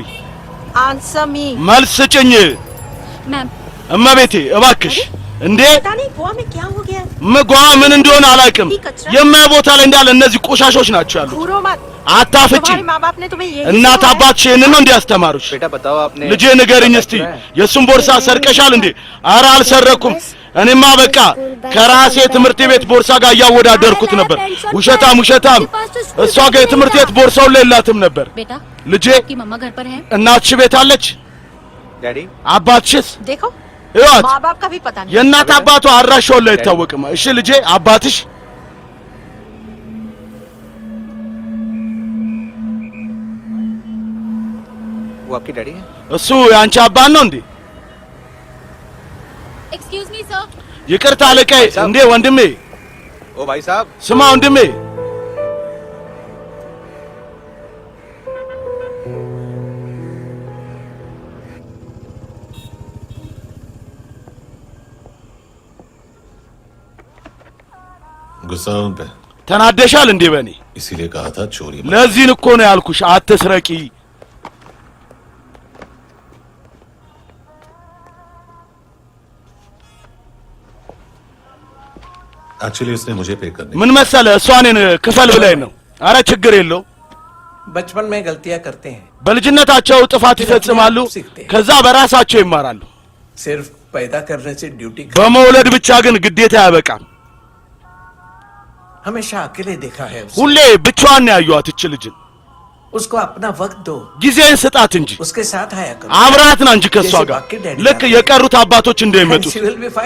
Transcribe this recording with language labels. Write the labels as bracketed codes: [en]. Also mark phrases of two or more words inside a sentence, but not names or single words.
[en] answer me [am] መልስ ስጭኝ [hi] मैम [am] እመቤቴ እባክሽ እንዴ [hi] पता नहीं गोवा में क्या हो गया [am] ምጓ ምን እንደሆነ አላውቅም የማይቦታ ላይ እንዳለ እነዚህ ቆሻሾች ናቸው ያሉት [hi] घूरो मत [am] አታፍጪ [hi] तुम्हारे माँ बाप ने तुम्हें ये [am] እናት አባትሽ ይሄንን ነው እንዲያስተማሩሽ [hi] बेटा बताओ आपने [am] ልጄ ንገሪኝ እስቲ የሱን ቦርሳ ሰርቀሻል እንዴ ኧረ አልሰረኩም እኔማ በቃ ከራሴ ትምህርት ቤት ቦርሳ ጋር ያወዳደርኩት ነበር ውሸታም እሷ ጋር የትምህርት ቤት ቦርሳው የላትም ነበር [hi] बेटा [am] ልጄ [hi] की मम्मा घर पर है [am] እናትሽ ቤት አለች [hi] डैडी [am] አባትሽስ [hi] देखो [am] ይወት [hi] माँ बाप का भी पता नहीं [am] የእናት አባቷ አድራሻው ላይ አይታወቅም እሺ ልጄ አባትሽ [hi] वो आपकी डैडी है [am] እሱ ያንቺ አባት ነው እንዴ [en] excuse me sir [am] ይቅርታ አለቃዬ እንዴ ወንድሜ [hi] ओ भाई साहब [am] ስማ ወንድሜ [hi] गुस्सा उन पे [am] ተናደሻል እንዴ በኔ [hi] इसीलिए कहा था चोरी मत। [am] ለዚህን እኮ ነው ያልኩሽ አትስረቂ [hi] एक्चुअली उसने मुझे पे करने [am] ምን መሰለ እሷ እኔን ክፈል ብላኝ ነው አረ ችግር የለው [hi] बचपन में गलतियां करते हैं [am] በልጅነታቸው ጥፋት ይፈጽማሉ ከዛ በራሳቸው ይማራሉ [hi] सिर्फ पैदा करने से ड्यूटी [am] በመውለድ ብቻ ግን ግዴታ ያበቃም [hi] हमेशा अकेले देखा है उसे। [am] ሁሌ ብቻዋን ነው ያዩት እቺ ልጅን [hi] उसको अपना वक्त दो [am] ጊዜን ስጣት እንጂ [hi] उसके साथ आया करो [am] አብራት ና እንጂ ከሷ ጋር ልክ የቀሩት አባቶች እንደሚመጡት [en] She will be fine.